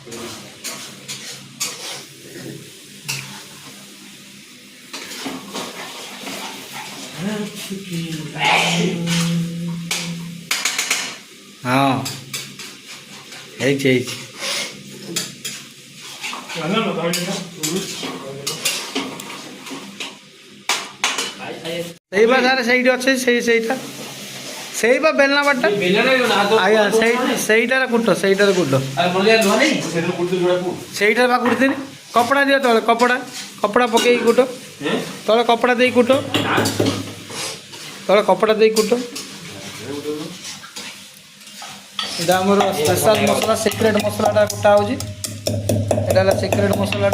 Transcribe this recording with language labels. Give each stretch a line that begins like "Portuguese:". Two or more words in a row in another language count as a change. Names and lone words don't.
Odia: ହଁ ହେଇଛି ହେଇଛି ସେଇ ବା ସାର୍ ସେଇଠି ଅଛି ସେଇଟା ସେଇ ବା ବେଲନା ବାଟଟା ଆଜ୍ଞା ସେଇଟାରେ କୁଟ ସେଇଟାରେ କୁଟ ସେଇଟାରେ ବା କୁଟୁଥିଲି କପଡ଼ା ଦିଅ ତଳେ କପଡ଼ା ପକେଇକି କୁଟ ତଳେ କପଡ଼ା ଦେଇ କୁଟ ତଳେ କପଡ଼ା ଦେଇ କୁଟ
Bangla: এটা আমার স্পেশাল মশলা সিক্রেট মশলাটা কোটা হচ্ছে এটা হলো সিক্রেট মশলাটা